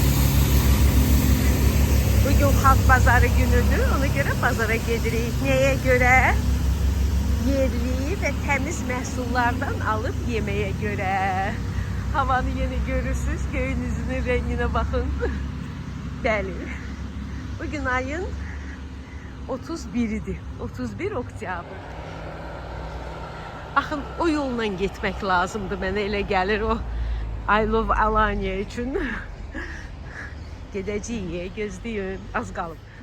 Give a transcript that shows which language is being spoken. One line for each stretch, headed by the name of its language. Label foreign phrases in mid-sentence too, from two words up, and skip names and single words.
Turkish: Bugün halk pazarı günüdür. Ona göre pazara gedirik. Neye göre? Yerli ve temiz məhsullardan alıp yemeye göre. Havanı yeni görürsünüz. Göğünüzün rengine bakın.
Azerbaijani: Bəli. Bugün ayın 31'idir. 31 oktyabr. Axın o yolla getmək lazımdır. Mənə elə gəlir o
English: I love
Azerbaijani: Alanya üçün. Gedəcəyik, gözləyin. Az qalıb.